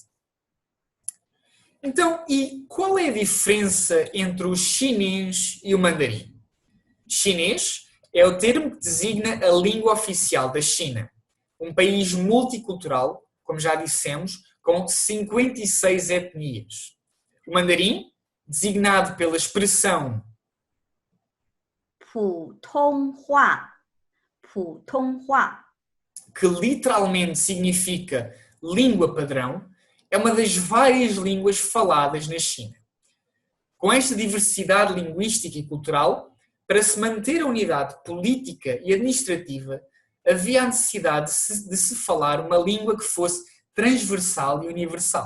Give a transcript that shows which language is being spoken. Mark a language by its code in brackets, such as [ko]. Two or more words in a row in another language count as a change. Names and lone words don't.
[pt] Então, e qual é a diferença entre o chinês e o mandarim? Chinês é o termo que designa a língua oficial da China, um país multicultural, como já dissemos, com 56 etnias. O mandarim, designado pela expressão [zh] 普通话，普通话， [pt] que literalmente significa língua padrão, é uma das várias línguas faladas na China. Com esta diversidade linguística e cultural, para se manter a unidade política e administrativa, havia a necessidade de se falar uma língua que fosse transversal e universal.